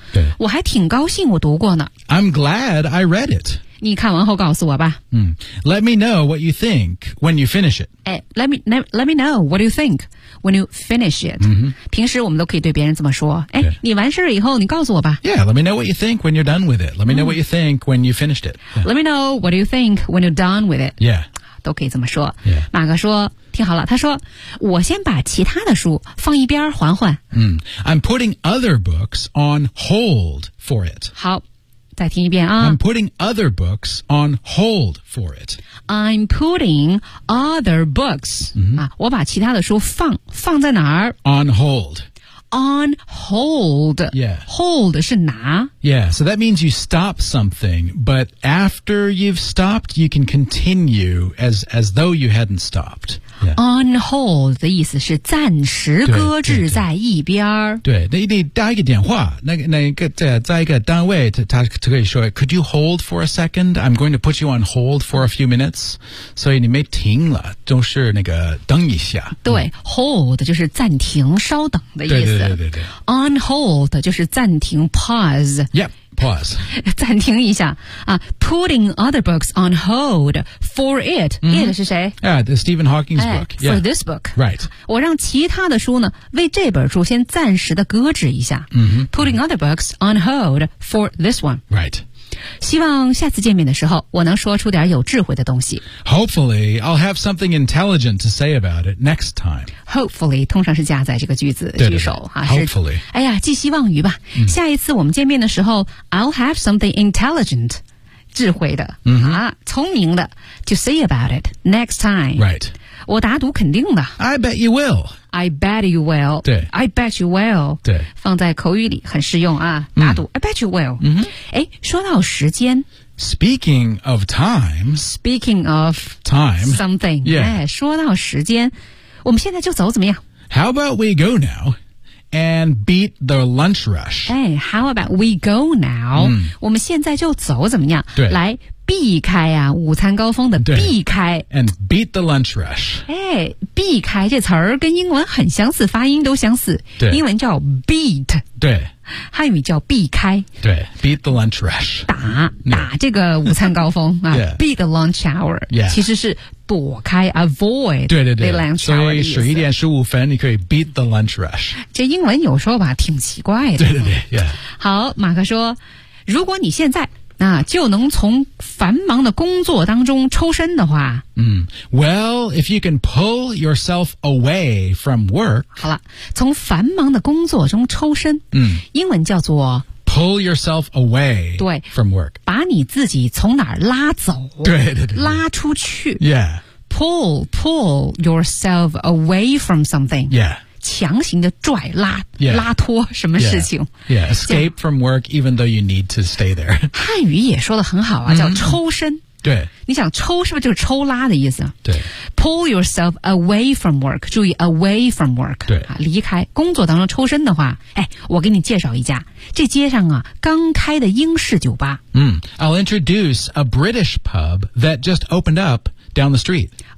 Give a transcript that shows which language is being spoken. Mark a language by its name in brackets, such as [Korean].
[Chinese] 对，我还挺高兴我读过呢。 [English] I'm glad I read it。你看完后告诉我吧。嗯 ，Let me know what you think when you finish it。哎 ，Let me know what you think when you finish it、 mm-hmm.。 [Chinese] 平时我们都可以对别人这么说。哎， [English] yeah. [Chinese] 你完事以后你告诉我吧。 [English] Yeah, let me know what you think when you're done with it. Let me know what you think when you finished it.、 Yeah. Let me know what you think when you're done with it. Yeah, [Chinese] 都可以这么说。 [English] Yeah. [Chinese] 马哥说，听好了，他说，我先把其他的书放一边缓缓。 [English] 嗯、I'm putting other books on hold for it. [Chinese] 好。再听一遍啊 [English] I'm putting other books on hold for it. I'm putting other books.、 Mm-hmm. [Chinese] 啊、我把其他的书放在哪儿 [English] On hold. On hold. Yeah. [Chinese] Hold 是拿。 [English] Yeah, so that means you stop something, but after you've stopped, you can continue as though you hadn't stopped.、Yeah. [Chinese] On hold 的意思是暂时搁置在一边。对, 对, 对, 对，那你打一个电话，那个在一个单位，他可以说 ， [English] Could you hold for a second? I'm going to put you on hold for a few minutes. [Chinese] 所以你没停了，都是那个等一下。对、嗯、，hold 就是暂停、稍等的意思。对对对对对。 On hold 就是暂停 ，pause。 [English] Yep, pause. [Chinese] 暂停一下啊 [English] ，putting other books on hold for it.、 Mm-hmm. [Chinese] It 是谁 [English] ？Yeah, the Stephen Hawking's book. Yeah. For this book, right? [Chinese] 我让其他的书呢，为这本书先暂时的搁置一下。嗯、mm-hmm. [English] Putting other books on hold for this one. Right. [Chinese] 希望下次见面的时候，我能说出点有智慧的东西。 [English] Hopefully, I'll have something intelligent to say about it next time. [Chinese] Hopefully, 通常是加在这个句子句首哈。 [English] Hopefully, [Chinese] 哎呀，寄希望于吧。嗯、下一次我们见面的时候 ， [English] I'll have something intelligent, [Chinese] 智慧的、嗯、 [English] 啊， [Chinese] 聪明的 [English] ，to say about it next time. Right. [Chinese] 我打赌肯定的。 [English] I bet you will. I bet you will. [Chinese] 对。 [English] I bet you will. [Chinese] 对。放在口语里很适用啊，打赌。嗯、 [English] I bet you will. 嗯哼。 [Chinese] 哎，说到时间。 [English] Speaking of time. Speaking of time. Something. Yeah. [Chinese] 哎，说到时间。我们现在就走怎么样 [English] How about we go now and beat the lunch rush? Hey, how about we go now?、嗯、 [Chinese] 我们现在就走怎么样对来避开啊午餐高峰的避开。 [English] And beat the lunch rush. [Chinese] Hey, 避开这词儿跟英文很相似发音都相似。对英文叫 beat. 对。汉语叫避开。 [English] 对 ,beat the lunch rush. [Chinese] 打这个午餐高峰啊、 [English] yeah. ,beat the lunch hour. Yeah. [Chinese] 其实是躲开 ,avoid. 对对对。 [English] the lunch hour [Chinese] 所以11:15你可以 [English] beat the lunch rush. [Chinese] 这英文有时候吧挺奇怪的。对对对。 [English] Yeah. [Chinese] 好马克说如果你现在那、啊、就能从繁忙的工作当中抽身的话。 [English] Well, if you can pull yourself away from work. [Chinese] 好了从繁忙的工作中抽身。嗯。英文叫做 [English] pull yourself away [Chinese] 对 [English] from work. [Chinese] 把你自己从哪儿拉走。对对对。拉出去。 [English] Yeah. Pull yourself away from something. Yeah. [Chinese] 强行的拽拉、 [English] yeah. [Chinese] 拉脱什么事情 [English] yeah. yeah, escape from work even though you need to stay there. [Chinese] 汉语也说得很好啊、 mm-hmm. 叫抽身。对。你想抽是不是就是抽拉的意思对。 [English] Pull yourself away from work, [Chinese] 注意 [English] away from work, [Chinese] 对、啊、离开工作当中抽身的话哎我给你介绍一家这街上啊刚开的英式酒吧。 [English] 嗯、I'll introduce a British pub that just opened up down the street.